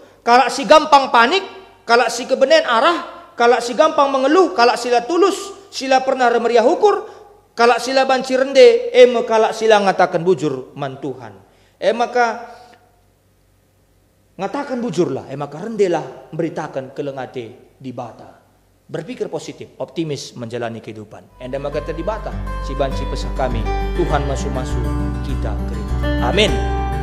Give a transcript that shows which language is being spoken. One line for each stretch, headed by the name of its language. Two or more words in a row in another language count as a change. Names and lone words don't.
Batak Karo: Kalak si
Indonesian: gampang panik,
Batak Karo: kalak si kebenen arah, kalak si
Indonesian: gampang mengeluh,
Batak Karo: kalak sila tulus, sila pernah remeriah ukur, kalak sila banci rende, kalak sila ngatakan bujur man Tuhan. Maka ngatakan bujurlah, maka rendelah memberitakan kelengate di bata.
Indonesian: Berpikir positif, optimis menjalani kehidupan.
Batak Karo: Enda maka di bata, si banci pesah kami, Tuhan masu-masu kita kerina. Amin.